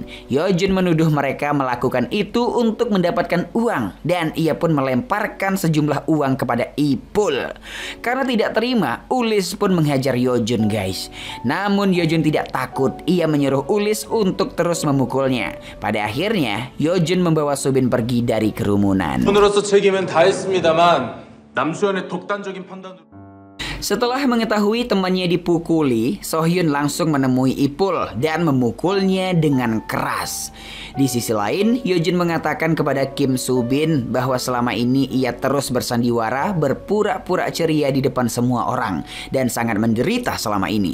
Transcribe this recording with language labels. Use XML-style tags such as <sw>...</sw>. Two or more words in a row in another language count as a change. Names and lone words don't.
<id>Yeojun menuduh mereka melakukan itu untuk mendapatkan uang dan ia pun melemparkan sejumlah uang kepada Ipul. Karena tidak terima, Ulis pun menghajar Yeojun guys. Namun Yeojun tidak takut, ia menyuruh Ulis untuk terus memukulnya. Pada akhirnya, Yeojun membawa Subin pergi dari kerumunan.</id> <ko>손으로서 책임은 다했습니다만 남수현의 독단적인 판단으로</ko> <id>Setelah mengetahui temannya dipukuli, Sohyun langsung menemui Ipul dan memukulnya dengan keras. Di sisi lain, Yeojun mengatakan kepada Kim Subin bahwa selama ini ia terus bersandiwara, berpura-pura ceria di depan semua orang dan sangat menderita selama ini.</id>